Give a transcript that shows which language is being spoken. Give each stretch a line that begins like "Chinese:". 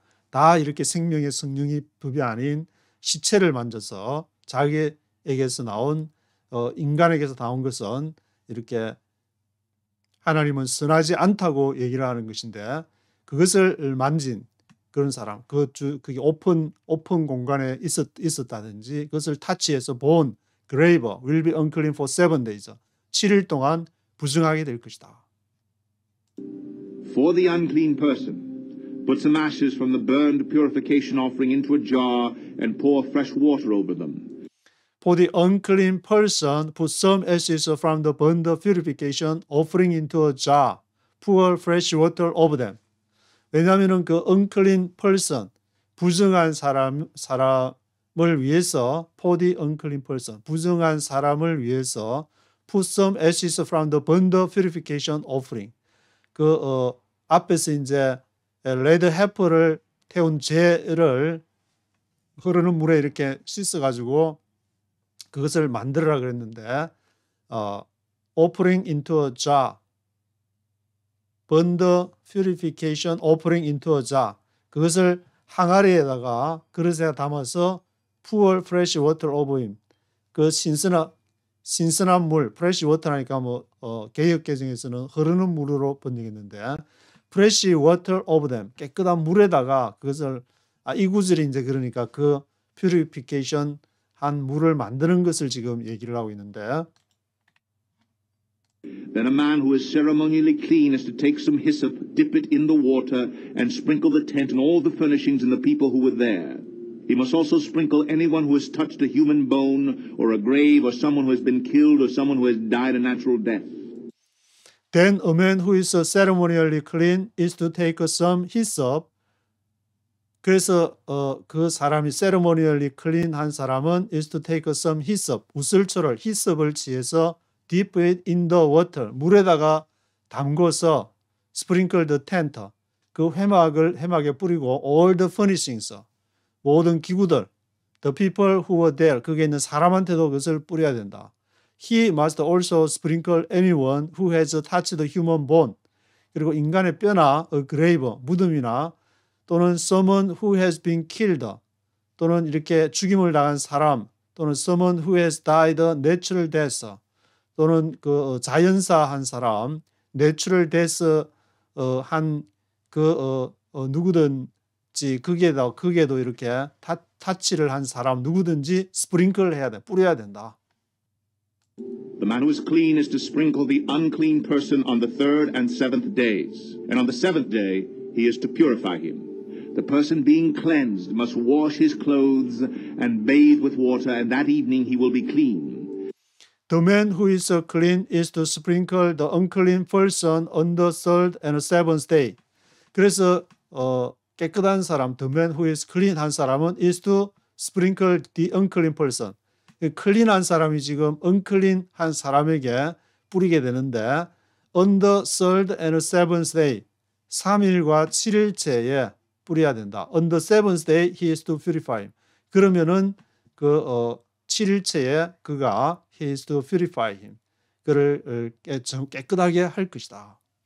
Korean: 다 이렇게 생명의 성령이 법이 아닌 시체를 만져서 자기에게서 나온 인간에게서 나온 것은 이렇게 하나님은 선하지 않다고 얘기를 하는 것인데 그것을 만진 그런 사람, 그게 오픈 공간에 있었다든지 그것을 타치해서 본
English: graver will be unclean for 7 days.
Korean: 7일 동안 부정하게 될 것이다.
English: For the unclean person, put some ashes from the burned purification offering into a jar and pour fresh water over them. For the unclean person, put some ashes from the burnt purification offering into a jar. Pour fresh water over them.
Korean: 왜냐하면 그
English: unclean person,
Korean: 부정한 사람을 위해서,
English: for the unclean person, 부정한 사람을 위해서 put some ashes from the burnt purification offering.
Korean: 앞에서 이제 레드 해퍼를 태운 재를 흐르는 물에 이렇게 씻어가지고 그것을 만들어라 그랬는데,
English: offering into a jar, burnt purification offering into a jar,
Korean: 그것을 항아리에다가 그릇에 담아서
English: pour fresh water over him,
Korean: 그 신선한 물, fresh water 하니까 개역 개정에서는 흐르는 물으로 번역했는데,
English: fresh water over them,
Korean: 깨끗한 물에다가 그것을, 이 구절이 이제 그러니까 그 purification 한 물을 만드는 것을 지금 얘기를 하고 있는데,
English: Then a man who is ceremonially clean is to take some hyssop, dip it in the water, and sprinkle the tent and all the furnishings and the people who were there. He must also sprinkle anyone who has touched a human bone or a grave or someone who has been killed or someone who has died a natural death. Then a man who is ceremonially clean is to take some hyssop.
Korean: 그래서 그 사람이 ceremonially clean 한 사람은
English: is to take some hyssop,
Korean: 우슬초를 히섭을 취해서
English: dip it in the water,
Korean: 물에다가 담궈서
English: sprinkle the tent,
Korean: 그 회막에 뿌리고
English: all the furnishings,
Korean: 모든 기구들,
English: the people who were there,
Korean: 거기에 있는 사람한테도 그것을 뿌려야 된다.
English: He must also sprinkle anyone who has touched the human bone,
Korean: 그리고 인간의 뼈나 a grave, 무덤이나 또는
English: someone who has been killed,
Korean: 또는 이렇게 죽임을 당한 사람, 또는
English: someone who has died a natural death,
Korean: 또는 그 자연사한 사람, 내추럴 데스 한 누구든지 거기에도 이렇게 타치를 한 사람 누구든지 스프링클 해야 돼, 뿌려야 된다.
English: The man who is clean is to sprinkle the unclean person on the 3rd and 7th days, and on the 7th day he is to purify him. The person being cleansed must wash his clothes and bathe with water, and that evening he will be clean. The man who is clean is to sprinkle the unclean person on the 3rd and 7th day.
Korean: 그래서 깨끗한 사람,
English: the man who is clean 한 사람은 is to sprinkle the unclean person.
Korean: 클린한 사람이 지금 unclean 한 사람에게 뿌리게 되는데,
English: on the 3rd and 7th day,
Korean: 3일과 7일째에 뿌려야 된다.
English: On the 7th day he is to purify him.
Korean: 그러면은 7일째에 그가
English: he is to purify him.
Korean: 그를 깨끗하게 할 것이다.